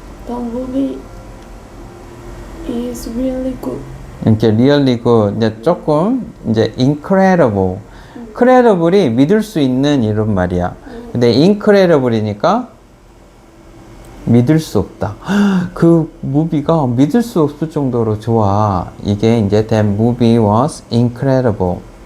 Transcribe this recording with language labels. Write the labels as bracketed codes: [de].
[en] The movie is really good. [ko] 이렇게 [en] really good. [ko] 이제 조금 이제 incredible. credible이 믿을 수 있는 이런 말이야. 근데 incredible이니까 믿을 수 없다. 그 무비가 믿을 수 없을 정도로 좋아. 이게 이제 [en] that movie was incredible.